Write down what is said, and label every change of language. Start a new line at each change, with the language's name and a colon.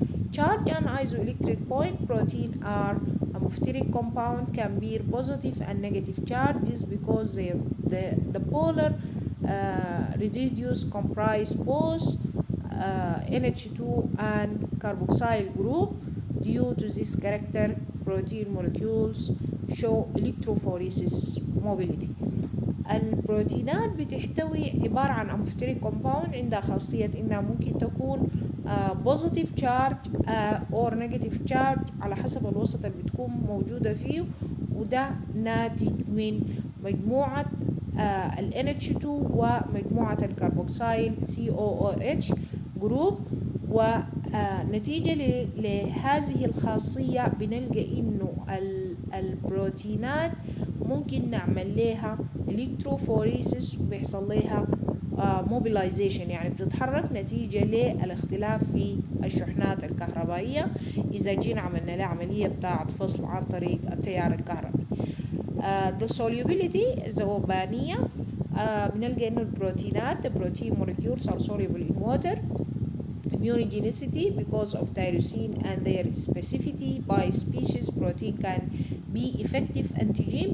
English: Charge and isoelectric point protein are a amphoteric compound can bear positive and negative charges because the polar residues comprise both NH2 and carboxyl group. Due to this character, protein molecules show electrophoresis mobility.
Arabic: البروتينات بتحتوي عبارة عن
English: amphoteric compound
Arabic: عندها خاصية إنها ممكن تكون
English: positive charge or negative charge
Arabic: على حسب الوسط اللي بتكون موجودة فيه، وده ناتج من مجموعة ال NH2 ومجموعة الكربوكسيل COOH جروب. ونتيجة لهذه الخاصية بنلقى إنه البروتينات ممكن نعمل لها electrophoresis وبيحصل لها mobilization، يعني بتتحرك نتيجة للاختلاف في الشحنات الكهربائية إذا جينا عملنا لها عملية بتاعة فصل عن طريق التيار الكهربي.
English: The solubility
Arabic: الذوبانية بنلقى إنه البروتينات
English: the protein molecules are soluble in water. Immunogenicity because of tyrosine and their specificity by species protein can be effective antigen.